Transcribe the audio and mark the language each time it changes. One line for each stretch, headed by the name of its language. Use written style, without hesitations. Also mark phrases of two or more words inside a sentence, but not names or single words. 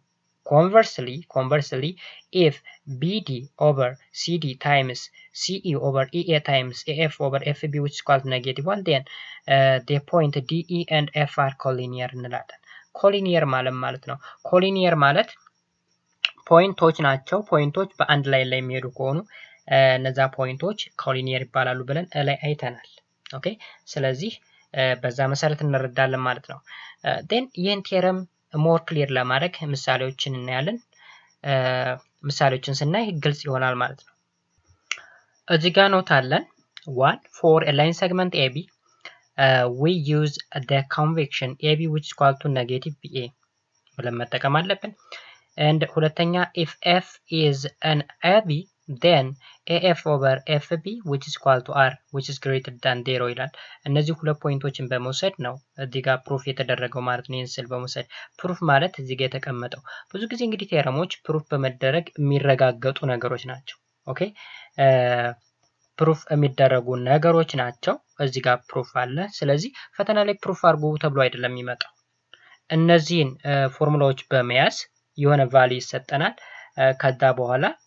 English: Conversely, if BD over CD times CE over EA times AF over FB, which is equal to -1, then the point DE and F are collinear
Amharic: እንላለን። ኮሊኒየር ማለት ነው። ኮሊኒየር ማለት ፖይንቶች ናቸው። ፖይንቶች በአንድ ላይ የሚሄዱ ከሆኑ እነዛ ፖይንቶች ኮሊኒየር ይባላሉ ብለን ላይ አይተናል። ኦኬ ስለዚህ በዛ መሰረት እንረዳለን ማለት ነው። then ይህን ቴረም
English: more clear
Amharic: ለማድረግ ምሳሌዎችን እናያለን። ምሳሌዎችን ስናይ ግልጽ ይሆናል ማለት ነው። እዚህ ጋር ኖት አለን። 1
English: for a line segment AB we use the convection AB which is equal to -BA
Amharic: ብለን መጠቀም አለብን።
English: and ሁለተኛ if F is an AB then AF over FB which is equal to R which is greater than 0 ይላል።
Amharic: እነዚህ ሁለት ፖይንቶችን በመውሰድ ነው እዚህ ጋር ፕሩፍ የተደረገው ማለት ነው። ይህን ስል በመውሰድ ፕሩፍ ማለት እዚህ ጋር የተቀመጠው ብዙ ጊዜ እንግዲህ ቴረሞች ፕሩፍ በመደረግ የሚረጋገጡ ነገሮች ናቸው። ኦኬ ፕሩፍ የሚደረጉ ነገሮች ናቸው። እዚህ ጋር ፕሩፍ አለ። ስለዚህ ፈተና ላይ ፕሩፍ አድርጉ ተብሎ አይደለም የሚመጣው። እነዚህን ፎርሙላዎች በመያዝ የሆነ ቫልዩ ይሰጠናል። ከዛ በኋላ